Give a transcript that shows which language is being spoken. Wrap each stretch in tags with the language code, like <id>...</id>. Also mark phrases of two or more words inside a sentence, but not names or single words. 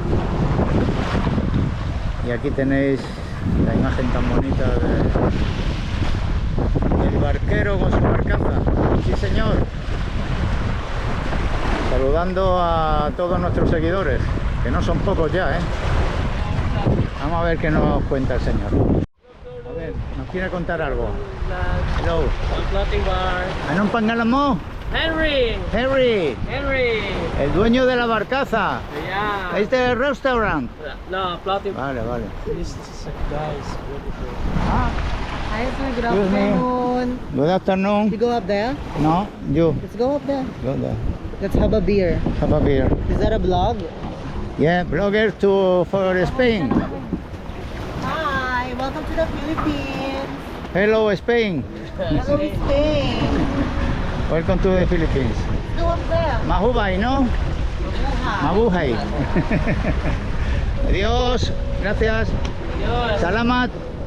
<es>Y aquí tenéis la imagen tan bonita del barquero con su barcaza. Sí, señor. Saludando a todos nuestros seguidores, que no son pocos ya, ¿eh? Vamos a ver qué nos cuenta el señor. A ver, nos quiere contar algo.</es> <tl>Hello. ¿Anong pangalan mo? Henry. Henry. Henry.</tl> <es>El dueño de la barcaza.</es> <en>Yeah.</en> <es>Este restaurant.</es> <en>No, floating.</en> <es>Vale, vale.</es> <en>This is guys, beautiful. Hi, sir. Good Excuse me. afternoon. Good afternoon. You go up there? No, you. Let's go up there. Go there. Let's have a beer. Have a beer. Is that a vlog? Yeah, blogger for Spain. Hi, welcome to the Philippines. Hello, Spain. Hello, Spain. Welcome to the Philippines. Let's go up there.</en> <tl>Mahubay, ¿no? Mabuhay. Mabuhay.</tl> <es>Adiós. Gracias. Adios.</es> <tl>Salamat.</tl>